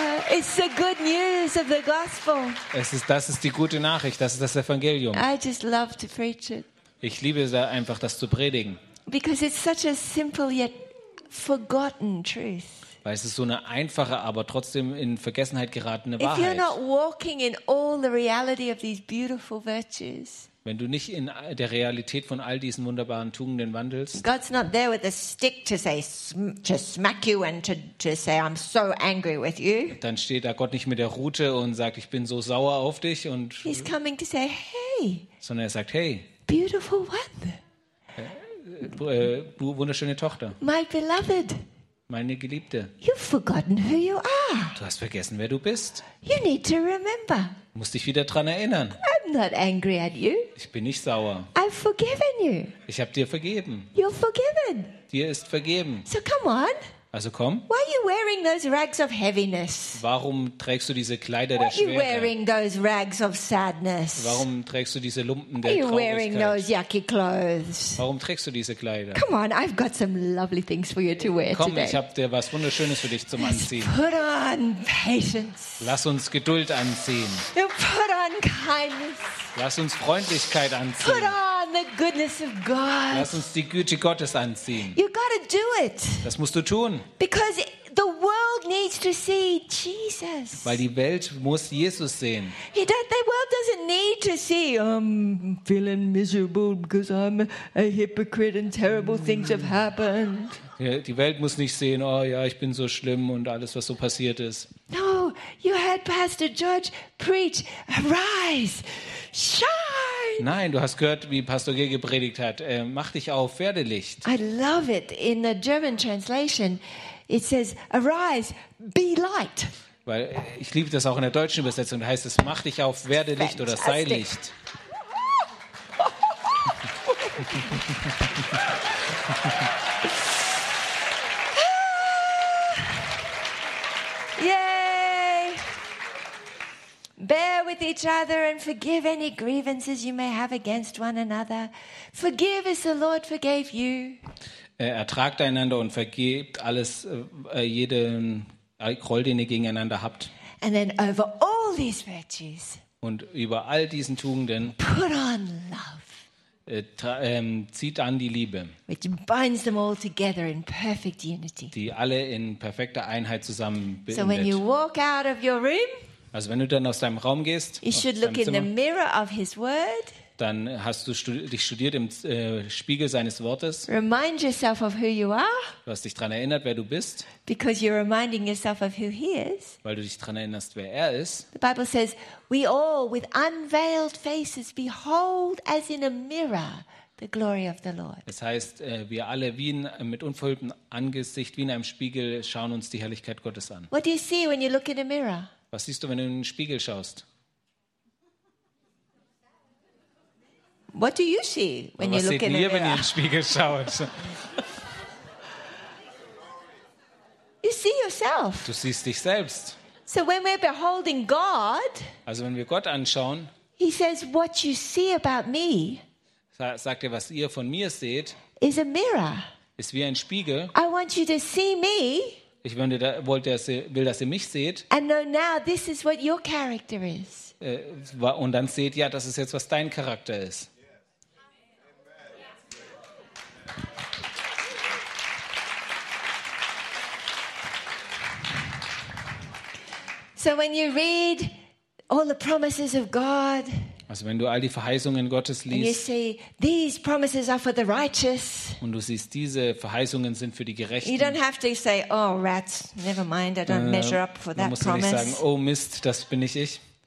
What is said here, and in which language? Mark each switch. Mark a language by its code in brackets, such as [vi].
[en] It's the good news of the gospel. [de] Das ist die gute Nachricht, das ist das Evangelium. [en] I just love to preach it. [de] Ich liebe es einfach, das zu predigen. [en] Because it's such a simple yet forgotten truth. [de] Weil es ist so eine einfache, aber trotzdem in Vergessenheit geratene Wahrheit. Wenn du nicht in der Realität von all diesen wunderbaren Tugenden wandelst, [en] God's not there with a stick to say to smack you and to say I'm so angry with you. [de] Dann steht da Gott nicht mit der Rute und sagt, ich bin so sauer auf dich und. [en] He's coming to say, hey. [de] Sondern er sagt, hey. [en] Beautiful one. [de] Wunderschöne Tochter. [en] My beloved. [de] Meine Geliebte. [en] You've forgotten who you are. [de] Du hast vergessen, wer du bist. [en] You need to remember. [de] Du musst dich wieder dran erinnern. [en] I'm not angry at you. [de] Ich bin nicht sauer. [en] I've forgiven you. [de] Ich habe dir vergeben. [en] You're forgiven. [de] Dir ist vergeben. [en] So come on. [de] Also komm. [en] Why are you wearing those rags of heaviness? [de] Warum trägst du diese Kleider der Schwere? [en] Why are you wearing those rags of sadness? [de] Warum trägst du diese Lumpen der Traurigkeit? [en] Why are you wearing those yucky clothes? [de] Warum trägst du diese Kleider? [en] Come on, I've got some lovely things for you to wear [de] komm, [en] today. [de] Komm, ich hab dir was Wunderschönes für dich zum Anziehen. [en] Let's put on patience. [de] Lass uns Geduld anziehen. [en] Put on kindness. [de] Lass uns Freundlichkeit anziehen. [en] Put on the goodness of God. [de] Lass uns die Güte Gottes anziehen. [en] You gotta do it. [de] Das musst du tun. [en] Because the world needs to see Jesus. [de] Weil die Welt muss Jesus sehen. [en] The world doesn't need to see. I'm feeling miserable because I'm a hypocrite and terrible things have happened. [de] Die Welt muss nicht sehen, oh ja, ich bin so schlimm und alles, was so passiert ist. [en] No, you heard Pastor George preach, arise, shine. [de] Nein, du hast gehört, wie Pastor G. gepredigt hat, mach dich auf, werde Licht. [en] I love it. In the German translation, it says, arise, be light. [de] Weil ich liebe das auch in der deutschen Übersetzung, da heißt es, mach dich auf, werde Licht oder sei Licht. [en] Yay! Bear with each other and forgive any grievances you may have against one another. Forgive as the Lord forgave you. [de] Ertragt einander und vergebt alles, jeden Groll, den ihr gegeneinander habt. [en] And then over all these virtues, [de] und über all diesen Tugenden, [en] put on love, [de] zieht an die Liebe, [en] which binds them all together in perfect unity. [de] Die alle in perfekter Einheit zusammenbindet. [en] So when you walk out of your room, [de] also wenn du dann aus deinem Raum gehst, [en] you should look in the mirror of his word, [de] dann hast du dich studiert im Spiegel seines Wortes. [en] Remind yourself of who you are. [de] Du hast dich daran erinnert, wer du bist. [en] Because you're reminding yourself of who he is. [de] Weil du dich daran erinnerst, wer er ist. [en] The Bible says, we all with unveiled faces behold as in a mirror the glory of the Lord. [de] Das heißt, wir alle wie mit unverhülltem Angesicht, wie in einem Spiegel, schauen uns die Herrlichkeit Gottes an. [en] What do you see when you look in a mirror? [de] Was siehst du, wenn du in den Spiegel schaust? [en] What do you see when you look in the mirror? [de] Wenn ihr in den Spiegel schaut? [en] You see yourself. [de] Du siehst dich selbst. [en] So when we're beholding God, [de] also wenn wir Gott anschauen, [en] he says what you see about me, [de] sagt er, was ihr von mir seht, [en] is a mirror. [de] Ist wie ein Spiegel. [en] I want you to see me. [de] Ich will, dass ihr mich seht. [en] And know now this is what your character is. [de] Und dann seht ihr, ja, das ist jetzt, was dein Charakter ist. [en] So when you read all the promises of God, [de] also wenn du all die Verheißungen Gottes liest, [en] and you see, these promises are for the righteous, [de] und du siehst, diese Verheißungen sind für die Gerechten, [en] you don't have to say, oh rats, never mind, I don't measure up for that promise. [de] Du musst nicht sagen, oh Mist, das bin nicht ich.